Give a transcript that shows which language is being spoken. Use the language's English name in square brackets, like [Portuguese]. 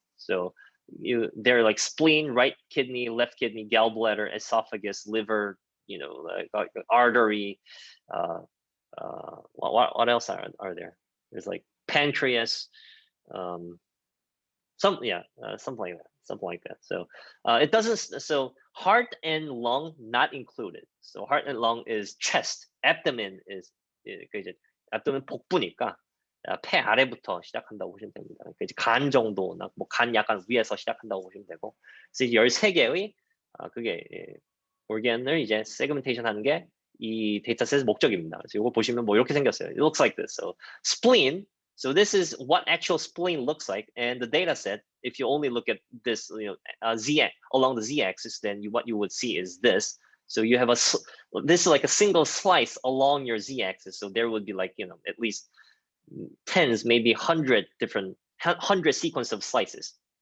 [English] So they're like spleen, right kidney, left kidney, gallbladder, esophagus, liver, you know, like artery. What else are there? There's like pancreas, something like that. So it doesn't. So heart and lung not included. So heart and lung is chest. Abdomen is abdomen [Korean] 복부니까 폐 아래부터 시작한다고 보시면 됩니다. 이제 간 정도나 뭐 간 약간 위에서 시작한다고 보시면 되고. 그래서 13개의 그게 organ을 이제 segmentation 하는 게 이 데이터셋의 목적입니다. 그래서 이거 보시면 뭐 이렇게 생겼어요. [English] It looks like this. So spleen. So this is what actual spleen looks like, and the data set. If you only look at this, you know, along the z-axis, then what you would see is this. So you have this is like a single slice along your z-axis. So there would be like, you know, at least tens, maybe 100 sequence of slices.